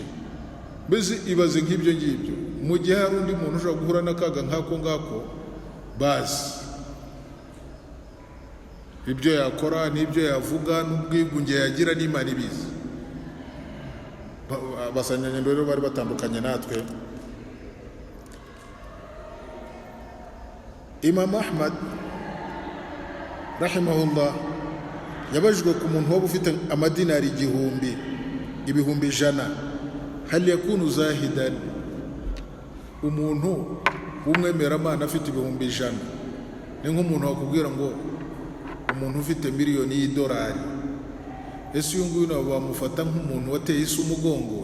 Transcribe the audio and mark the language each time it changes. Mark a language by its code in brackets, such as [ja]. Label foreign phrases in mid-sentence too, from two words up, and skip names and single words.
[rw] Mbese ibaze nk'ibyo ngibyo, mu gihe hari undi muntu ushobora guhura n'akaga nk'ako ngako, bazi ibyo yakora n'ibyo yavuga n'ubwigunge yagira n'Imana ibizi. Abasanyanyendo rero bari batandukanye natwe. Imam Ahmad rahimahullah yabajijwe ku muntu waba ufite amadinari ibihumbi ijana, [ar] هل يكون زاهدا, [rw] umuntu w'umwemeramana afite ibihumbi ijana. Ni nk'umuntu wakubwira ngo umuntu ufite miliyoni y'idolari, ese uyu nguyu nabo bamufata nk'umuntu wateye isi umugongo?